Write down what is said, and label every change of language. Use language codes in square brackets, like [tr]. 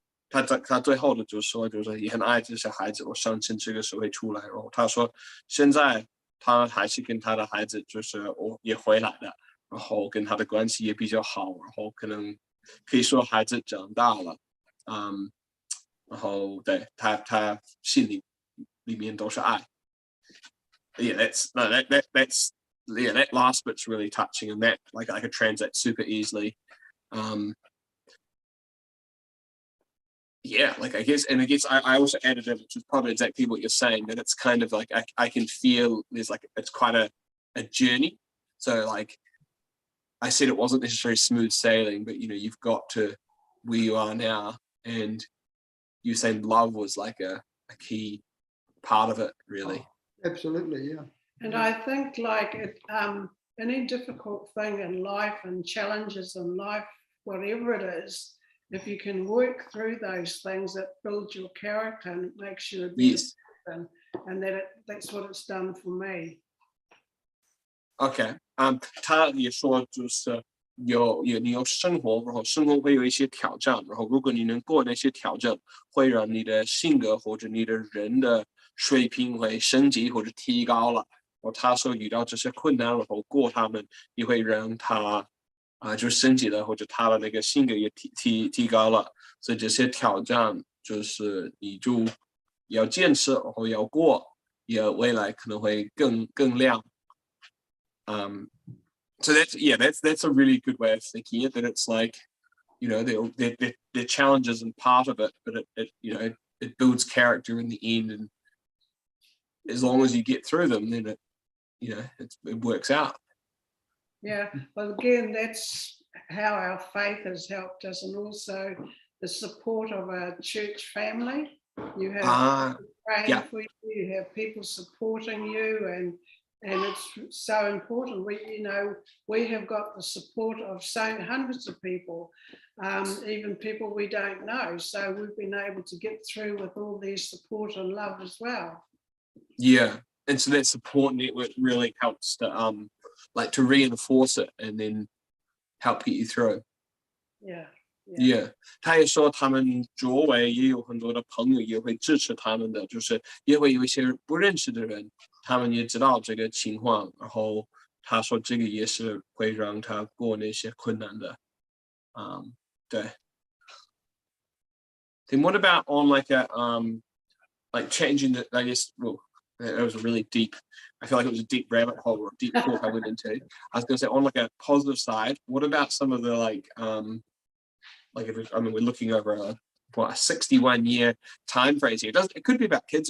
[zh] 他最后的就是说，就是也很爱这些孩子，我相信这个时候会出来。然后他说，现在他还是跟他的孩子，就是也回来了，然后跟他的关系也比较好，然后可能可以说孩子长大了，然后对他心里面都是爱。 [en] Yeah, that last bit's really touching, and that like I could translate super easily. Yeah, like I guess I also added it, which is probably exactly what you're saying, that it's kind of like I can feel there's like it's quite a journey. So like I said, it wasn't necessarily smooth sailing, but you've got to where you are now, and you saying love was like a key part of it, really. Absolutely, yeah. And I think like any difficult thing in life and challenges in life whatever it is, if you can work through those things, it builds your character and it makes you a better person. And that's what it's done for me. [zh] OK， 他也说就是你有生活，然后生活会有一些挑战，然后如果你能过那些挑战，会让你的性格或者你的人的水平会升级或者提高了。然后他说遇到这些困难，然后过他们，也会让他就升级了，或者他的那个性格也提高了。所以这些挑战就是你就要坚持，然后要过，也未来可能会更亮。 [en] So that's a really good way of thinking it. That it's like, you know, the challenge isn't part of it, but it builds character in the end, and as long as you get through them, then it works out. Yeah, well, again, that's how our faith has helped us, and also the support of our church family. You have people praying for you, you have people supporting you, and it's so important. We have got the support of hundreds of people, even people we don't know. So we've been able to get through with all their support and love as well. Yeah, and so that support network really helps to to reinforce it and then help get you through. Yeah. [zh] 他也说他们周围也有很多的朋友也会支持他们的，就是也会有一些不认识的人，他们也知道这个情况，然后他说这个也是会让他过那些困难的。对。 [en] Then what about on like changing the, I guess, well, it was a really deep, I feel like it was a deep rabbit hole or a deep talk I went into. I was going to say on like a positive side, what about some of the we're looking over a 61-year time phrase here. It could be about kids.